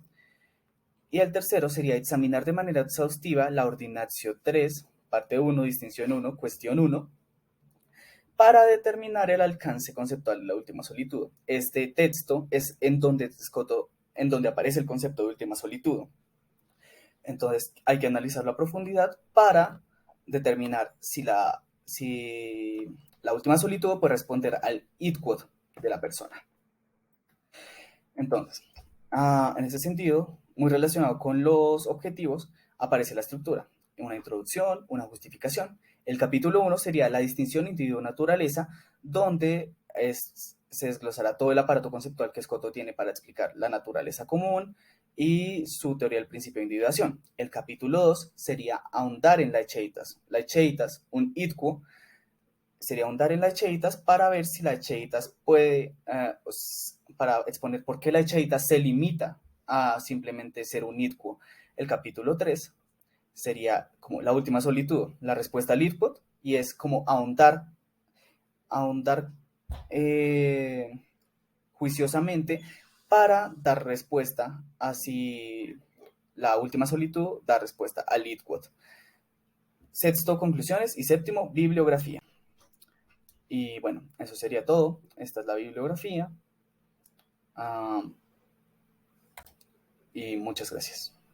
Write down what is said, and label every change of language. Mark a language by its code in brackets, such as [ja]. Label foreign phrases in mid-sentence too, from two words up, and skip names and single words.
[es] Y el tercero sería examinar de manera exhaustiva la Ordinatio 3, parte 1, distinción 1, cuestión 1, para determinar el alcance conceptual de la última solitud. Este texto es en donde aparece el concepto de última solitud. Entonces hay que analizarlo a profundidad para determinar si la última solitud puede responder al [la] id quod [es] de la persona. Entonces, en ese sentido, muy relacionado con los objetivos, aparece la estructura. Una introducción, una justificación. El capítulo 1 sería la distinción individuo-naturaleza, donde se desglosará todo el aparato conceptual que Scoto tiene para explicar la naturaleza común y su teoría del principio de individuación. El capítulo 2 sería ahondar en la Echeitas. La Echeitas, un [la] id quo, [es] sería ahondar en la Echeitas para ver si la Echeitas puede, para exponer por qué la Echeitas se limita a simplemente ser un [la] id quo. [es] El capítulo 3 sería como la última solitud, la respuesta al [la] id quo, [es] y es como ahondar juiciosamente para dar respuesta a si la última solitud da respuesta al [la] id quo. [es] Sexto, conclusiones, y séptimo, bibliografía. Y bueno, eso sería todo. Esta es la bibliografía. Y muchas gracias.